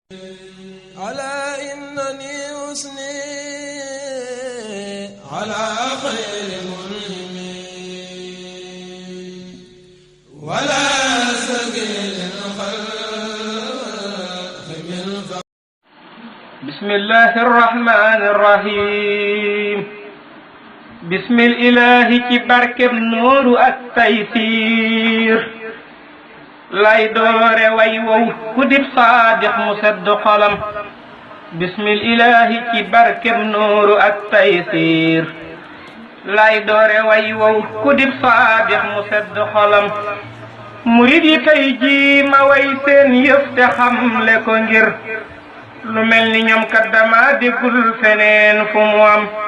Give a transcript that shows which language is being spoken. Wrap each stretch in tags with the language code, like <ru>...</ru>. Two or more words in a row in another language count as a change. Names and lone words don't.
<ar>على إنني أثني على خير منهم ولا سبيل الخلق من بسم الله الرحمن الرحيم بسم الإله</ar> <wo>ci barkeb nooru ak taysiir lay doore way wow ku dib saadix mu sedd xolam</wo> <ar>بسم الله</ar> <wo>ci barkeb nooru ak taysiir lay doore way wow ku dib saadix mu sedd xolam murid yi tey jii ma way seen yëf te xamle ko ngir lu mel ni ñoom kat dama déggul feneen fu mu am</wo>